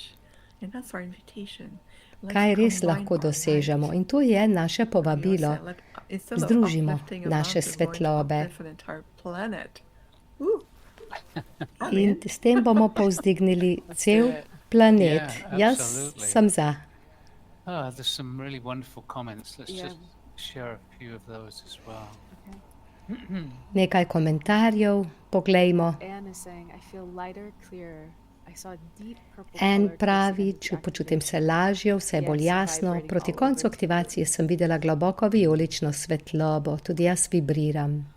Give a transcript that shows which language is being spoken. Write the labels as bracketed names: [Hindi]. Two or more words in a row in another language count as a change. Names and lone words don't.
[Slovenian] Kaj res lahko dosežemo? In to je naše povabilo. Združimo naše svetlobe. In s tem bomo povzdignili cel planet. Jaz sem za. [English] There's some really wonderful comments. Let's just share a few of those as well. [Slovenian] Nekaj komentarjev, poglejmo. En pravi, počutim se lažje, vse je bolj jasno. Proti koncu aktivacije sem videla globoko vijolično svetlobo. Tudi jaz vibriram.